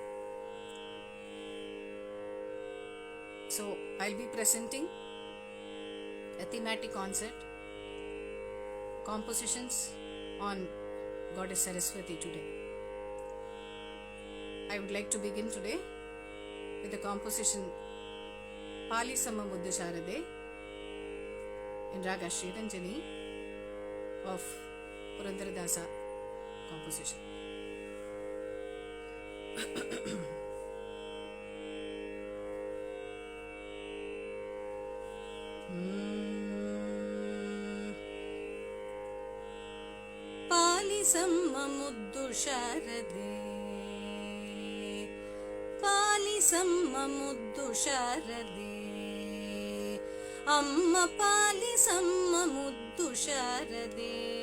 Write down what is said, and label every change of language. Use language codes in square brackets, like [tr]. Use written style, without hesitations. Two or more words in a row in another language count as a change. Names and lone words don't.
[en] So I'll be presenting a thematic concert, compositions on Goddess Saraswati today. I would like to begin today with the composition Pali Samma Muddu Sharade in Raga Sriranjani of Purandaradasa composition. [kn] ಪಾಲಿಸಮ್ಮ ಮುದ್ದು ಶಾರದೆ, ಪಾಲಿಸಮ್ಮ ಮುದ್ದು ಶಾರದೆ, ಅಮ್ಮ ಪಾಲಿಸಮ್ಮ ಮುದ್ದು ಶಾರದೆ,